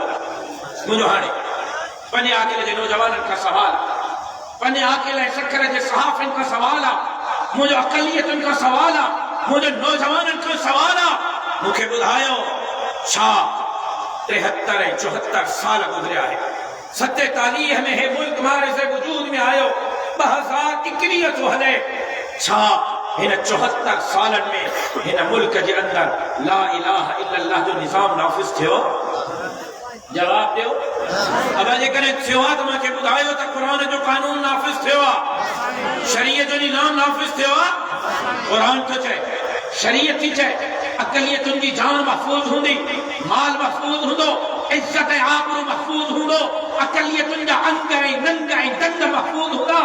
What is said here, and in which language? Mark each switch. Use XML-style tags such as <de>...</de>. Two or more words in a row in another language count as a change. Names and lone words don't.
<sd>मुंहिंजो हाणे पंजे आकिल जे नौजवाननि खां सवाल आहे, पंजे आकिल ऐं सखर जे सहाफ़िन खां सवाल आहे, मुंहिंजो अक़लियतुनि खां सवाल आहे, मुंहिंजे नौजवाननि खां सवाल आहे, मूंखे ॿुधायो छा 73 ऐं 74 साल गुज़रिया आहे, 47 में हे मुल्क मारिज़ वजूद में आयो, 2021 थो हले, छा हिन 74 सालनि में हिन मुल्क जे अंदर</sd> <ar>لا إله إلا الله</ar> <sd>जो निज़ाम नाफ़िज़ थियो? जवाब ॾियो। अब जेकॾहिं थियो आहे त मूंखे ॿुधायो त क़ुर्आन जो कानून नाफ़िज़ थियो आहे, शरीयत जो निज़ाम नाफ़िज़ थियो आहे? क़ुर्आन थो चए, शरीयत थी चए, अक़लियतुनि जी जान महफ़ूज़ हूंदी, माल महफ़ूज़ हूंदो, इज़्ज़त ऐं आबरू महफ़ूज़ हूंदो, अक़लियतुनि जा अंग ऐं नंग ऐं दंद महफ़ूज़ हूंदा।</sd>